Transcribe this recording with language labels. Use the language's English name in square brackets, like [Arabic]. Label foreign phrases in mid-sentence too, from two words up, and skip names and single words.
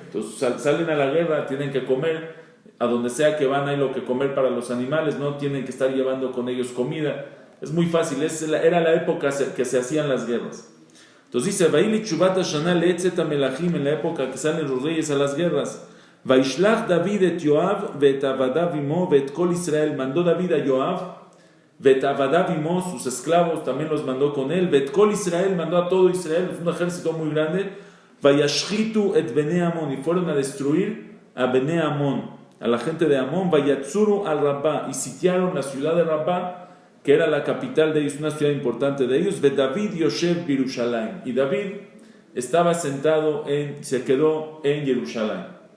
[Spanish] Entonces salen a la guerra, tienen que comer, a donde sea que van hay lo que comer para los animales, no tienen que estar llevando con ellos comida. Es muy fácil, era la época que se hacían las guerras. Entonces dice, [Hebrew] ויהי לתשובת השנה לעת צאת המלכים, [Spanish] en la época que salen los reyes a las guerras. [Hebrew] וישלח דוד את יואב ואת עבדיו עמו ואת כל ישראל. [Spanish] Mandó David a Yoav, [Hebrew] ואת עבדיו עמו, [Spanish] sus esclavos también los mandó con él. [Hebrew] ואת כל ישראל, [Spanish] mandó a todo Israel, es un ejército muy grande. [Hebrew] וישחיתו את בני עמון, [Spanish] y fueron a destruir a Bene Amon, a la gente de Amón. [Hebrew] ויצרו על רבה, [Spanish] y sitiaron la ciudad de Rabá, que era la capital de ellos, una ciudad importante de ellos. [Hebrew] ודוד יושב בירושלים, [Spanish] y David estaba sentado se quedó en Jerusalén.